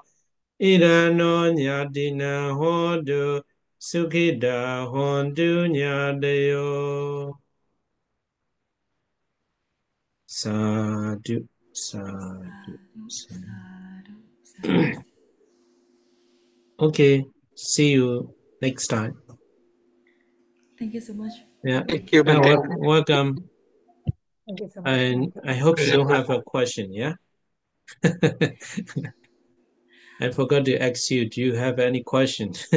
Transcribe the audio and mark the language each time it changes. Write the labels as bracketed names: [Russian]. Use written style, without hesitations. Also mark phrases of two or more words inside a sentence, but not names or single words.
[Pali] Irano nyadina hodu sukida hondu nyadayo. Sadhu, sadhu, sadhu. [English] Okay, see you next time. Thank you so much. Yeah, Thank you, welcome. Thank you so much. And I hope you don't have a question, yeah? I forgot to ask you, do you have any question?